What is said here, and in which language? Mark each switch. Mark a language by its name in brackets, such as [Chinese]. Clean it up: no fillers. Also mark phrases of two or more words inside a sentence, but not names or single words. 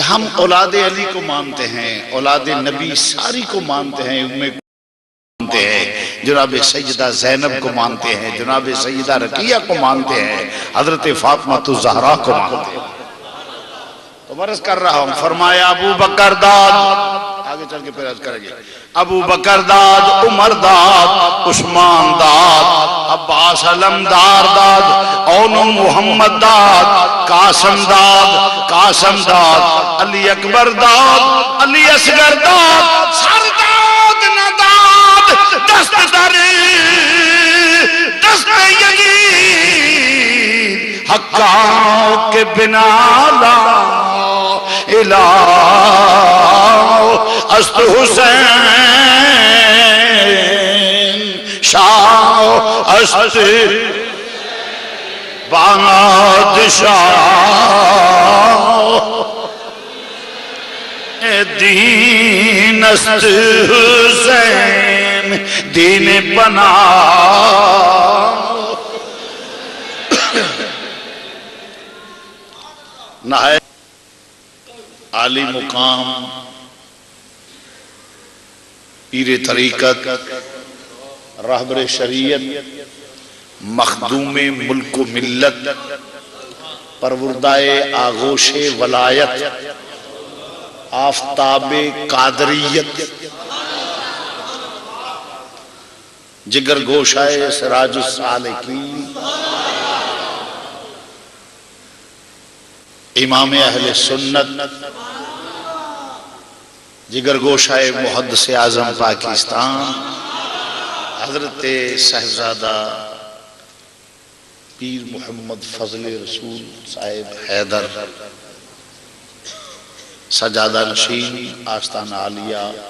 [Urdu] ہم اولاد علی کو مانتے ہیں، اولاد نبی ساری کو مانتے ہیں، ان میں مانتے ہیں، جناب سیدہ زینب کو مانتے ہیں، جناب سیدہ رقیہ کو مانتے ہیں، حضرت فاطمہ الزہرا کو مانتے ہیں۔ تو عرض کر رہا ہوں، فرمایا ابو بکر داد، آگے چل کے پھر عرض کریں گے، ابو بکر داد، عمر داد، عثمان داد، عباس علمدار داد، اون محمد داد، قاسم داد، قاسم داد، علی اکبر داد، علی اصغر داد، [Persian] سرداد نداد، دست در دست یزید، حقاں کے بنا [Arabic] لا الہ [Persian] است حسین شاہ است بادشاہ دین است حسین دین بنا۔ [Urdu] نہایت عالی مقام پیر طریقت، رہبر شریعت، مخدوم ملک و ملت، پروردائے آغوش ولایت، آفتاب قادریت، جگر گوشائے سراج السالکین، امام اہل سنت، جگر گوشائے محدث اعظم پاکستان، حضرت صاحبزادہ پیر محمد فضل رسول صاحب حیدر، سجادہ نشین آستانہ عالیہ